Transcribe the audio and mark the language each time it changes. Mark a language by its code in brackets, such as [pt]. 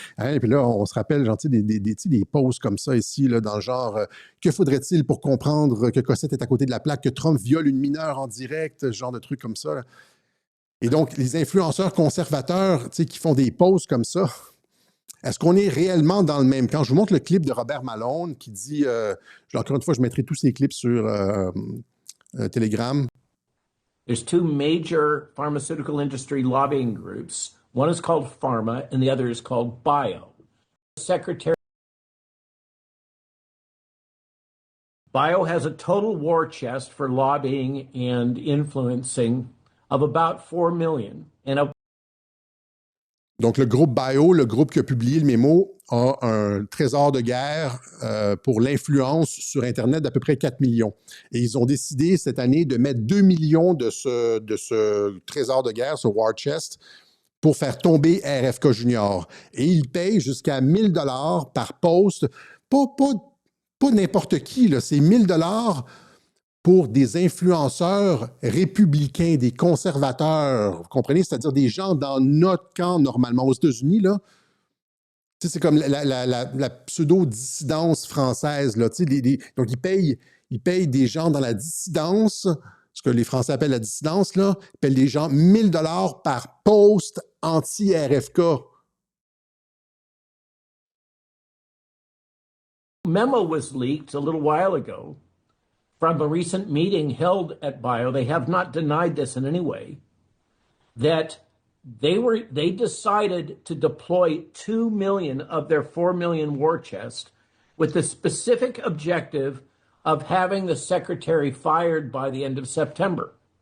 [fr] Et puis là, on se rappelle, genre, des posts comme ça ici, là, dans le genre, que faudrait-il pour comprendre que Cossette est à côté de la plaque, que Trump viole une mineure en direct, ce genre de trucs comme ça, là. Et donc, les influenceurs conservateurs, qui font des posts comme ça, est-ce qu'on est réellement dans le même camp? Je vous montre le clip de Robert Malone qui dit, encore une fois, je mettrai tous ces clips sur Telegram. [en] There's two major pharmaceutical industry lobbying groups. One is called Pharma and the other is called Bio. Bio has a total war chest for lobbying and influencing of about 4 million. [fr] Donc, le groupe Bio, le groupe qui a publié le mémo, a un trésor de guerre pour l'influence sur Internet d'à peu près 4 millions. Et ils ont décidé cette année de mettre 2 millions de ce trésor de guerre, ce war chest, pour faire tomber RFK Junior. Et ils payent jusqu'à $1,000 par post. Pas n'importe qui, là, c'est $1,000 pour des influenceurs républicains, des conservateurs, vous comprenez? C'est-à-dire des gens dans notre camp, normalement, aux États-Unis, là. Tu sais, c'est comme la pseudo-dissidence française, là. Tu sais, donc, ils payent des gens dans la dissidence, ce que les Français appellent la dissidence, là. Ils payent des gens $1,000 par post anti-RFK. [en] Memo was leaked a little while ago from a recent meeting held at Bio. They have not denied this in any way, that they decided to deploy 2 million of their 4 million war chest with the specific objective of having the secretary fired by the end of September.